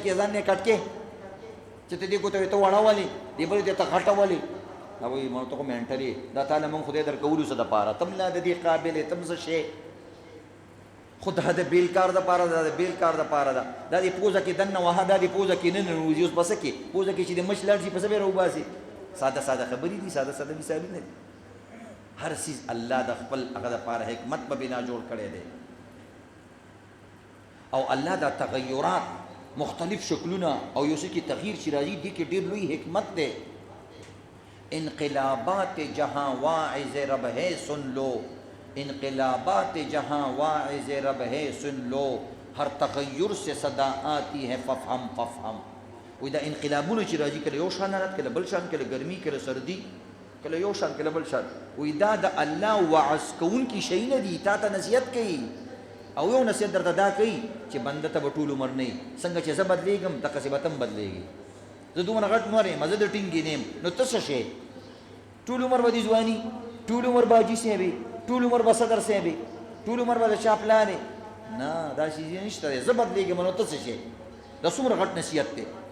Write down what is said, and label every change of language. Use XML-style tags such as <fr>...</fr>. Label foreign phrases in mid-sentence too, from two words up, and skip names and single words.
<ps>کې ځان نه کټ کې چې ته دې ګوته ته واړولې دې بلې ته غټولې دا وایي ما ته خو مینټلې دا تا له مونږ خدای درکولو څه دپاره تم لا د دې قابلې تم څه شی خو دا د بیل کار دپاره ده د بیل کار دپاره ده دا دې پوزه کې دننه وهه دا دې پوزه کې نه ننوځي اوس په څه کې پوزه کې چې د مچ لاړ شي په څه به راوباسي ساده ساده خبرې دي ساده ساده مثالونه دي هر څیز الله د خپل هغه دپاره حکمت په بنا جوړ کړی دی او الله دا تغیرات مختلف شکلونه او یو څه کې تغییر چې راځي دې کې ډېر لوی حکمت دی</ps> <ur>انقلابات جہاں واعظ رب ہے سن لو انقلابات جہاں واعظ رب ہے سن لو ہر تغیر سے صدا آتی ہے</ur> <ar>ففہم ففہم</ar> <ps>وی دا انقلابونه چې راځي کله یو شان رات کله بل شان کله ګرمي کله سردي کله یو شان کله بل شان وی دا د الله وعظ کوونکي شی نه دي تا ته نصیحت کوي او یو نصیحت درته دا کوي چې بنده ته به ټول عمر نه څنګه چې زه بدلېږم دقسې به ته هم بدلېږي زه دومره غټ نور یم زه د ټینګې نه یم نو ته څه شی ټول عمر به دې ځواني ټول عمر به حاجي صاحب ټول عمر به صدر صاحب ټول عمر به د چا پلان نه دا شی نشته دی زه بدلېږم نو ته څه شی دا څومره غټ نصیحت دی</ps>